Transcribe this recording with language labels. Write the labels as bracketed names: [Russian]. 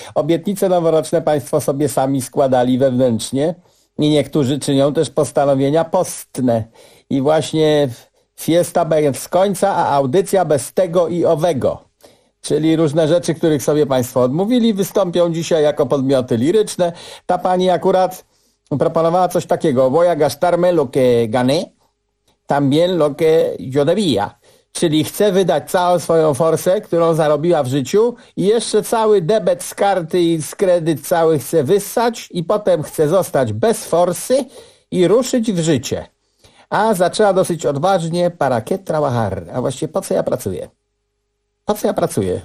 [Polish] Obietnice noworoczne państwo sobie sami składali wewnętrznie i niektórzy czynią też postanowienia postne. I właśnie fiesta bez końca, a audycja bez tego i owego. Czyli różne rzeczy, których sobie państwo odmówili, wystąpią dzisiaj jako podmioty liryczne. Ta pani akurat proponowała coś takiego: [Spanish] voy a gastarme lo que gané, también lo que yo debía. [Polish] Czyli chcę wydać całą swoją forsę, którą zarobiła w życiu, i jeszcze cały debet z karty i z kredyt cały chcę wyssać, i potem chcę zostać bez forsy i ruszyć w życie. A zaczęła dosyć odważnie: [Spanish] para qué trabajar? [Polish] A właściwie po co ja pracuję? Po co ja pracuję?